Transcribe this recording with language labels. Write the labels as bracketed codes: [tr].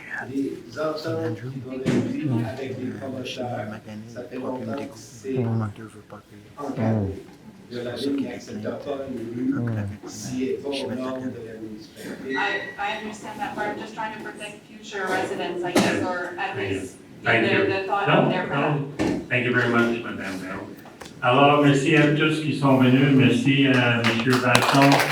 [fr] Les ententes qui vont être avec les promoteurs, ça fait longtemps que c'est encadré. De la ville qui n'accepte pas une rue si elle n'est pas aux normes de la municipalité. [en] I understand that part. I'm just trying to protect future residents, I guess, or at least Thank you. the thought of their No, thank you very much, Madame Bell. [fr] Alors, merci à tous qui sont venus. Merci à Monsieur Vachon.